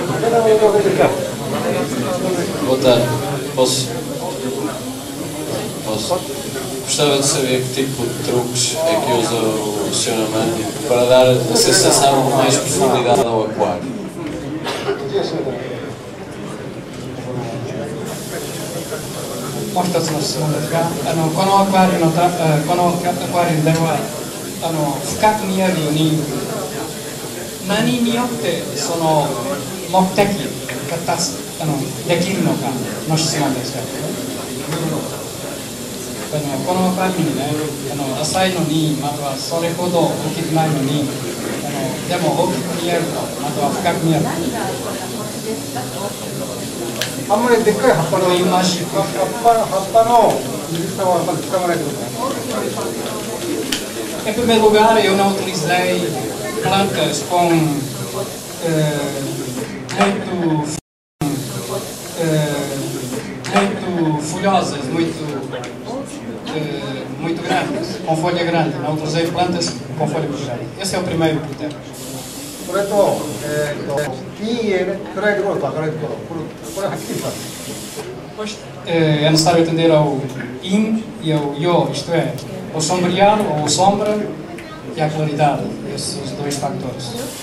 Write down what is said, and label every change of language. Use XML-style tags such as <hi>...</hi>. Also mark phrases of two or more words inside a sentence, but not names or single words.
<pt>Boa tarde. Posso Gostava de saber que tipo de truques é que usa o Sr. Amando para dar a sensação de mais profundidade ao aquário.</pt> <ja>もう一つの質問ですが、このアクアリウムでは深く見えるように何によってその目的ができるのかの質問ですが、このアクアリウムね、浅いのにまたはそれほど大きくないのにでも大きく見えると、または深く見える。あんまりでっかい葉っぱの水草はまず使わないでください。</ja> <pt>Em primeiro lugar, eu não utilizei plantas com muito folhosas, muito grandes, com folha grande. Não utilizei plantas com folha muito grande. Esse é o primeiro critério.</pt> <ja>それと、陰影ね、暗いところと明るいところ、これはっきりしたんです。</ja> <pt>É necessário atender ao yin e ao yo, isto é, ao sombreado ou sombra e à claridade, esses dois fatores.</pt>